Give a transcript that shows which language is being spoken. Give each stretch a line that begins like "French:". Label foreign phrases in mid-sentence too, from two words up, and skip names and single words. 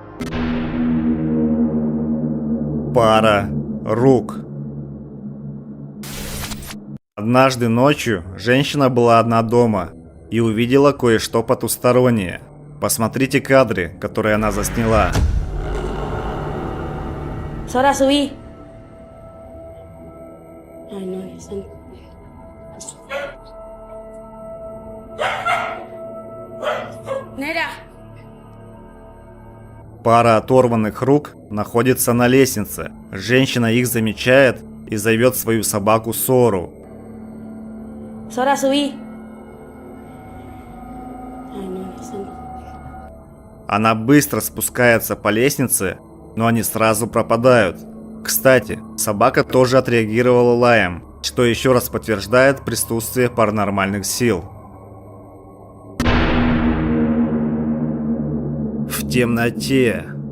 Russian: Пара рук. Однажды ночью женщина была одна дома и увидела кое-что потустороннее. Посмотрите кадры, которые она засняла.
Spanish: Sora, subí. Ay, no, ya están. Nera.
Russian: Пара оторванных рук находится на лестнице. Женщина их замечает и зовет свою собаку Сору.
Spanish: Sora, subí. Ay, no, ya están.
Russian: Она быстро спускается по лестнице, но они сразу пропадают. Кстати, собака тоже отреагировала лаем, что еще раз подтверждает присутствие паранормальных сил. В темноте.